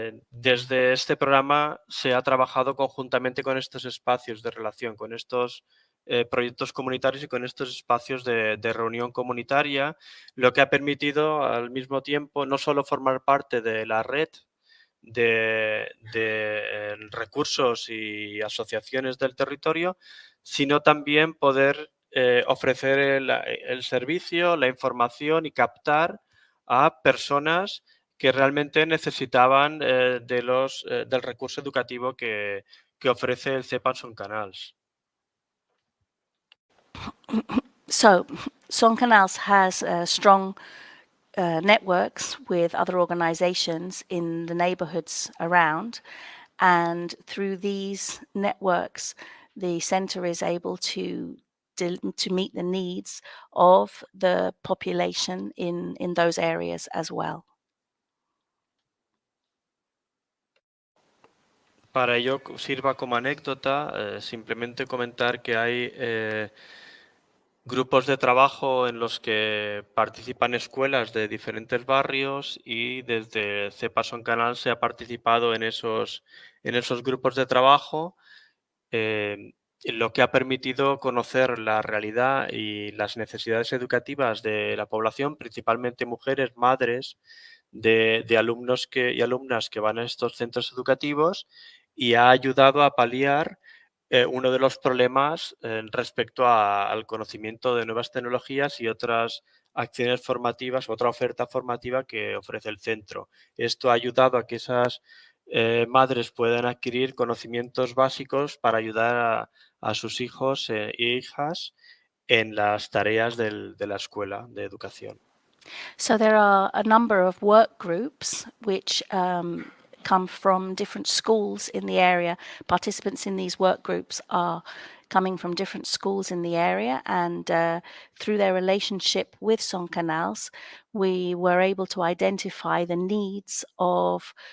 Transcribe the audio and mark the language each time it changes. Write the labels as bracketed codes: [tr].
[es] desde este programa se ha trabajado conjuntamente con estos espacios de relación, con estos proyectos comunitarios y con estos espacios de reunión comunitaria, lo que ha permitido al mismo tiempo no solo formar parte de la red de recursos y asociaciones del territorio, sino también poder ofrecer el servicio, la información y captar a personas que realmente necesitaban del recurso educativo que ofrece el CEPA Son Canals. [en] So, Son Canals has strong networks with other organizations in the neighborhoods around, and through these networks, the center is able to meet the needs of the population in those areas as well. [es] Para ello sirva como anécdota simplemente comentar que hay grupos de trabajo en los que participan escuelas de diferentes barrios y desde CEPA Son Canal se ha participado en esos grupos de trabajo, lo que ha permitido conocer la realidad y las necesidades educativas de la población, principalmente mujeres, madres de alumnos y alumnas que van a estos centros educativos, y ha ayudado a paliar uno de los problemas respecto al conocimiento de nuevas tecnologías y otras acciones formativas, otra oferta formativa que ofrece el centro. Esto ha ayudado a que esas madres puedan adquirir conocimientos básicos para ayudar a sus hijos e hijas en las tareas de la escuela de educación. [en] So there are a number of work groups which come from different schools in the area. Participants in these work groups are coming from different schools in the area, and through their relationship with Son Canals, we were able to identify the needs of